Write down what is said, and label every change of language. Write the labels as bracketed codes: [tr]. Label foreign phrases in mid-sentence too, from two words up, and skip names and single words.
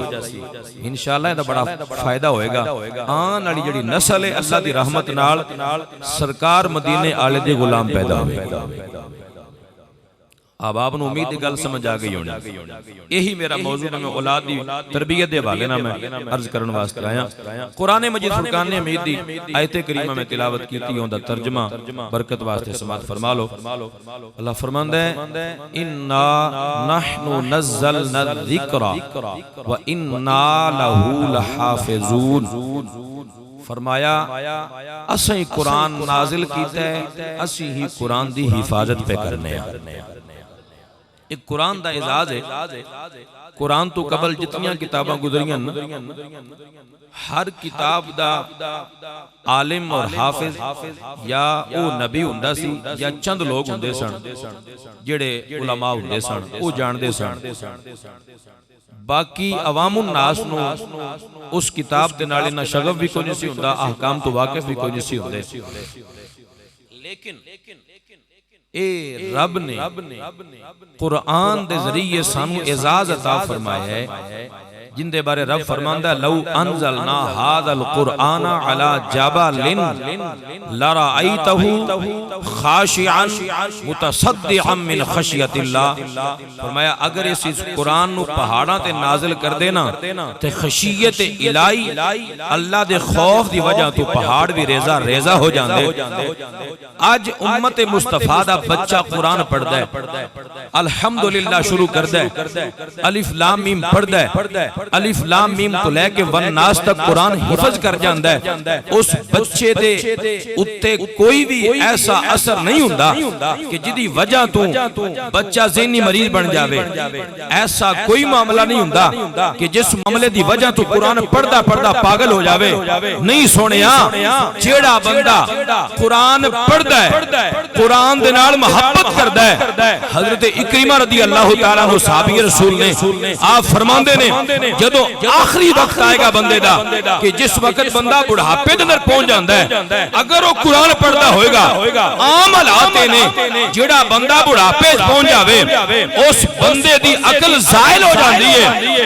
[pa] انشاءاللہ دا بڑا فائدہ ہوئے گا. آن والی جڑی نسل ہے اللہ دی رحمت نال سرکار مدینے آلے دے غلام پیدا ہوئے. اب آپ نے امید دی گل سمجھ آ گئی ہونی. یہی میرا موضوع میں اولاد دی تربیت دے حوالے نال میں عرض کرن واسطے آیا. قرآن مجید فرقان حمید دی آیت کریمہ میں تلاوت کیتی ہوندا ترجمہ برکت واسطے سماعت فرما لو. اللہ فرماندا ہے [ar] انا نحن نزلنا الذکر وانا لہ لحافظون. [pa] فرمایا اسیں قرآن نازل کیتا ہے, اسی ہی قرآن دی حفاظت پہ کرنے ہیں. ایک قرآن دا اعزاز ہے. قرآن تو قبل جتنیاں کتاباں گزریاں ہر کتاب دا عالم اور حافظ یا او نبی ہوندا سی یا چند لوگ ہوندے سن جڑے علماء ہوندے سن او جاندے سن. باقی عوام الناس نو اس کتاب دے نال نہ شغف بھی کوئی نہیں سی ہوندا, احکام تو واقف بھی کوئی نہیں سی ہوندے. لیکن اے رب نے قرآن دے ذریعے سانو اعزاز عطا فرمایا ہے جن دے بارے رب فرماندا [ar] لو انزلنا ھذا القرآن علی جبل لرأیتہ خاشعا متصدعا من خشیۃ اللہ. [pa] فرمایا اگر اس قرآن نو پہاڑاں تے نازل کر دینا تے خشیت الہی اللہ دے خوف دی وجہ تو پہاڑ بھی ریزہ ریزہ ہو جاندے. آج امت مصطفیٰ دا بچہ قرآن پڑھدا ہے, الحمدللہ شروع کردا ہے, الف لام میم پڑھدا ہے, الف لام میم تو لے کے والناس تک قرآن حفظ کر جاندا ہے. اس بچے دے اتے کوئی بھی ایسا اثر نہیں ہوندا کہ جدی وجہ تو بچہ ذہنی مریض بن جاوے. ایسا کوئی معاملہ نہیں ہوندا کہ جس معاملے دی وجہ تو قرآن پڑھدا پڑھدا پاگل ہو جاوے. نہیں سونیا, جیڑا بندہ قرآن پڑھدا ہے قرآن دے نال محبت کردا ہے. حضرت اکرمہ [ar] رضی اللہ تعالیٰ عنہ [pa] صحابی رسول نے آپ فرماندے نے جدو آخری وقت آئے گا بندے دا کہ جس وقت بندہ بڑھاپے دے اندر پہنچ جاندا ہے, اگر وہ قرآن پڑھدا ہوئے گا عام حالات نے جڑا بندہ بڑھاپے پہنچ جاوے اس بندے دی عقل زائل ہو جاندی ہے.